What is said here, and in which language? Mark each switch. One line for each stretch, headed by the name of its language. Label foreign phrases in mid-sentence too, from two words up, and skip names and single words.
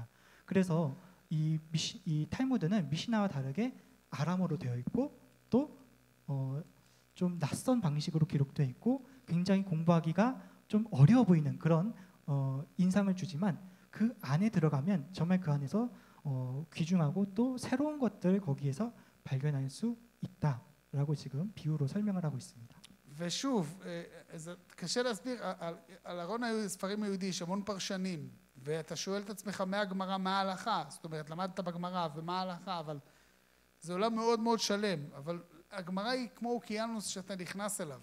Korean: 그래서 이 탈무드는 미시나와 다르게 아람어로 되어 있고 또 좀 낯선 방식으로 기록되어 있고 굉장히 공부하기가 좀 어려워 보이는 그런 인상을 주지만 그 안에 들어가면 정말 그 안에서 귀중하고 또 새로운 것들 거기에서 발견할 수 있다라고 지금 비유로 설명을 하고 있습니다.
Hebrew: ושוב, קשה להסביר, על ארון הספרים היהודי יש המון פרשנים, ואתה שואל את עצמך מהגמרא מה ההלכה, זאת אומרת למדת בגמרא ומה ההלכה, אבל זה עולם מאוד מאוד שלם, אבל הגמרא היא כמו אוקיינוס שאתה נכנס אליו.